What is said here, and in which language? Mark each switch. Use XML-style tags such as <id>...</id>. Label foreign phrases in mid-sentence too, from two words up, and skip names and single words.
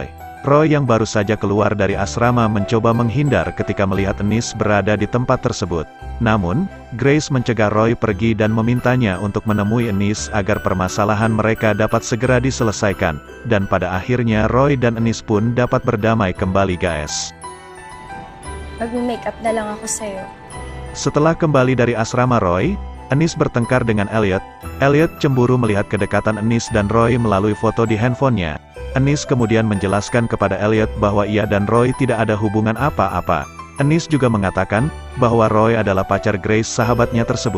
<id>Roy yang baru saja keluar dari asrama mencoba menghindar ketika melihat Enis berada di tempat tersebut. Namun, Grace mencegah Roy pergi dan memintanya untuk menemui Enis agar permasalahan mereka dapat segera diselesaikan. Dan pada akhirnya Roy dan Enis pun dapat berdamai kembali guys.</id> <tl>Mag-makeup na lang ako sa'yo.</tl> <id>Setelah kembali dari asrama Roy, Enis bertengkar dengan Elliot. Elliot cemburu melihat kedekatan Enis dan Roy melalui foto di handphonenya. Enis kemudian menjelaskan kepada Elliot bahwa ia dan Roy tidak ada hubungan apa-apa. Enis juga mengatakan bahwa Roy adalah pacar Grace sahabatnya tersebut.</id>